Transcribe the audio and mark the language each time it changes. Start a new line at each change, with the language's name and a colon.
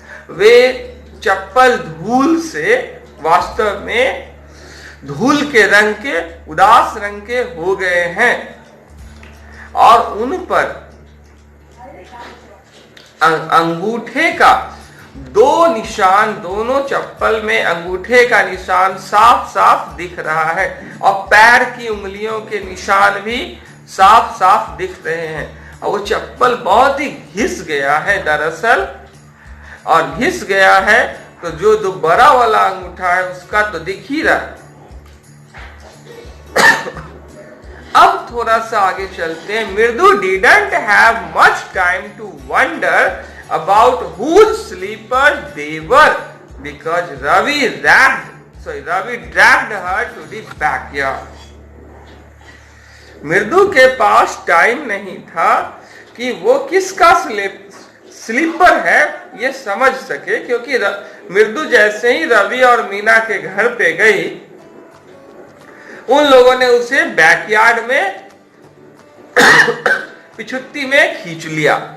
Hindi: वे चप्पल धूल से, वास्तव में धूल के रंग के, उदास रंग के हो गए हैं, और उन पर अंगूठे का दो निशान, दोनों चप्पल में अंगूठे का निशान साफ साफ दिख रहा है, और पैर की उंगलियों के निशान भी साफ साफ दिख रहे हैं। और वो चप्पल बहुत ही घिस गया है दरअसल, और घिस गया है तो जो दो बड़ा वाला अंगूठा है उसका तो दिख ही रहा है। अब थोड़ा सा आगे चलते हैं।
English: Mridu didn't have much time to wonder about whose sleepers they were because Ravi dragged her to the backyard.
Hindi: मृदु के पास टाइम नहीं था कि वो किसका स्लीपर है ये समझ सके, क्योंकि मृदु जैसे ही रवि और मीना के घर पे गई, उन लोगों ने उसे बैकयार्ड में पिछुत्ती में खींच लिया।